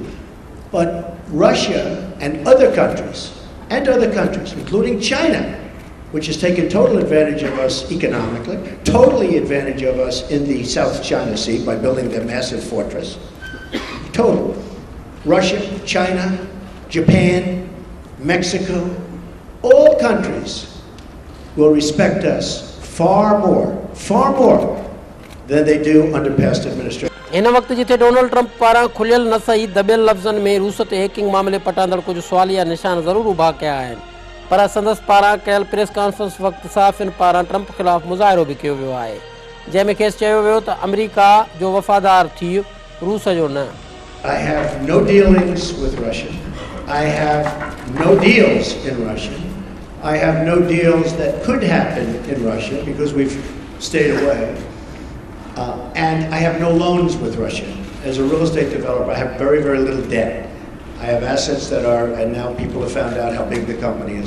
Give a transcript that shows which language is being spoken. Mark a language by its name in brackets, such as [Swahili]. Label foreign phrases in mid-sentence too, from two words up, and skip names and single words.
[English] But Russia and other countries, including China, which has taken total advantage of us economically, totally advantage of us in the South China Sea by building their massive fortress. Total. Russia, China, Japan, Mexico, all countries will respect us far more than they do under past administration. [Sindhi] इन वक़्तु जिथे डोनाल्ड ट्रंप पारां खुलियल न सही दबियल लफ़्ज़नि में रूस ते हैकिंग मामले पटांदड़ कुझु सुवालिया निशान ज़रूरु उभा कया आहिनि, पर संदसि पारां कयल [English] press conference [Sindhi] वक़्तु सहाफ़ियुनि पारां ट्रंप ख़िलाफ़ मुज़ाहिरो बि कयो वियो आहे जंहिंमें खेसि चयो वियो त अमेरिका जो वफ़ादार थी रूस जो न. [English] I have no dealings with Russia. I have no deals in Russia. I have no deals that could happen in Russia because we've stayed away. And I have no loans with Russia. As a real estate developer, I have very, very little debt. I have assets that are, and now people have found out how big the company is.